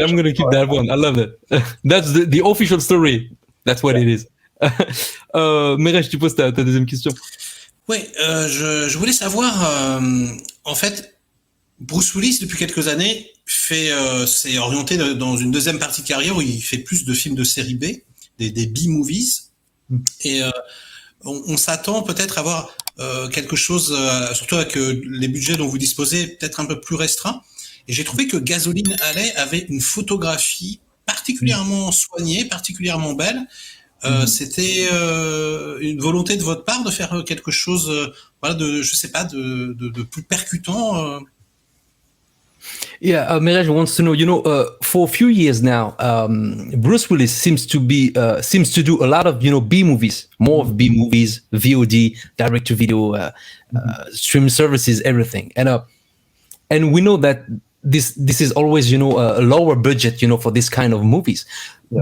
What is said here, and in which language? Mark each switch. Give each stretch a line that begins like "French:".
English: I'm gonna keep that one. I love it. That's the official story. That's what it is.
French: Merej, tu poses ta deuxième question. Oui, je voulais savoir, en fait, Bruce Willis, depuis quelques années, s'est orienté dans une deuxième partie de carrière où il fait plus de films de série B, des B-movies. Et on s'attend peut-être à voir quelque chose, surtout avec les budgets dont vous disposez, peut-être un peu plus restreints. Et j'ai trouvé que Gasoline Alley avait une photographie particulièrement soignée, particulièrement belle. C'était une volonté de votre part de faire quelque chose, voilà, je sais pas, de plus percutant.
English: Yeah, Merej wants to know. For a few years now, Bruce Willis seems to do a lot of B movies, more of B movies, VOD, direct to video, streaming services, everything, and we know that this is always a lower budget for this kind of movies. Yeah.